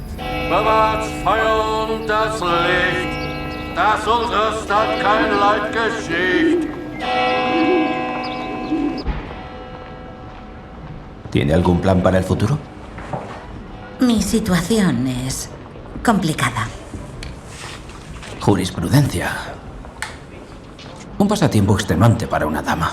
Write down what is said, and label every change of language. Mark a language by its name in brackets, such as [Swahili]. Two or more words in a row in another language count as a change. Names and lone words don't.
[German] Bewahrt's Feuer und das Licht, dass unsere Stadt kein Leid geschieht. [Spanish] ¿Tiene algún plan para el futuro? Mi situación es complicada. Jurisprudencia. Un pasatiempo extenuante para una dama.